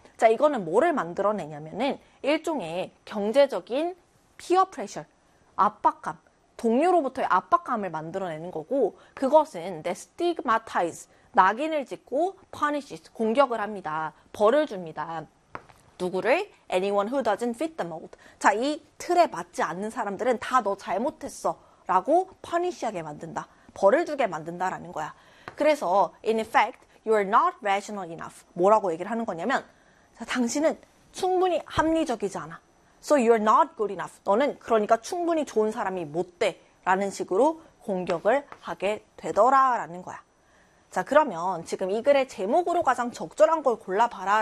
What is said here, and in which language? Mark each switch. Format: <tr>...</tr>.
<ko>자, 이거는 뭐를 만들어내냐면은 일종의 경제적인 peer pressure, 압박감, 동료로부터의 압박감을 만들어내는 거고 그것은 the stigmatize, 낙인을 찍고 punishes, 공격을 합니다. 벌을 줍니다. 누구를?</ko> <en>Anyone who doesn't fit the mold.</en> <ko>자, 이 틀에 맞지 않는 사람들은 다 너 잘못했어 라고 punish하게 만든다. 벌을 주게 만든다라는 거야. 그래서</ko> <en>in effect, you are not rational enough.</en> <ko>뭐라고 얘기를 하는 거냐면 자, 당신은 충분히 합리적이지 않아.</ko> <en>So you're not good enough.</en> <ko>너는 그러니까 충분히 좋은 사람이 못 돼. 라는 식으로 공격을 하게 되더라. 라는 거야. 자, 그러면 지금 이 글의 제목으로 가장 적절한 걸 골라봐라.</ko>